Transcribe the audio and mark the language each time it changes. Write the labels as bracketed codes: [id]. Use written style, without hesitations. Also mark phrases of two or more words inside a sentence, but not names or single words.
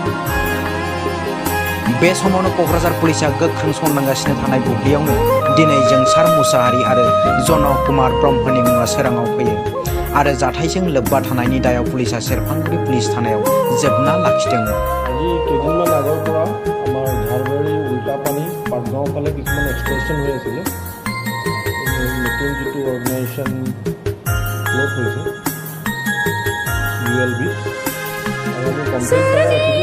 [brx] बे समावनो क'क्राझार पुलिसा गोख्रों संदांगासिनो थानाय बुब्लियावनो दिनै जोंसार मुसाहारि आरो जन कुमार ब्रह्मनि मुङा सोराङाव फैयो। आरो जाथायजों लोब्बा थानायनि दायाव पुलिसा सेरफांगुरि पुलिस थानायाव जोबना लाखिदोंमोन। [as] আজি কেইদিনমান আগৰ পৰা আমাৰ ঝাৰবাৰী উল্টাপানী পাটগাঁও ফালে কিছুমান এক্সপ্ৰেছন হৈ আছিলে। নতুন যিটো [en] organisation close [as] হৈছে ULB, আৰু আমি কমপ্লেইন কৰাই আছিলোঁ।